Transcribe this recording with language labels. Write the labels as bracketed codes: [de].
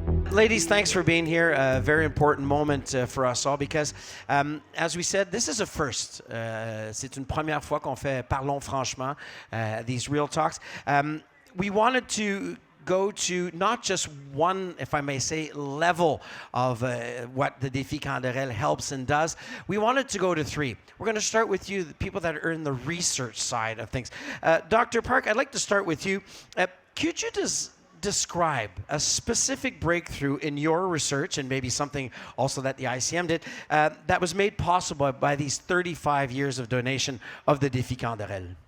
[en] Ladies, thanks for being here. A very important moment for us all because, as we said, this is a first. [fr] C'est une première fois qu'on fait Parlons franchement, [en] these real talks. We wanted to go to not just one, if I may say, level of what the Défi Canderel helps and does. We wanted to go to three. We're going to start with you, the people that are in the research side of things. Dr. Park, I'd like to start with you. Could you describe a specific breakthrough in your research, and maybe something also that the ICM did, that was made possible by these 35 years of donation of the Défi Canderel?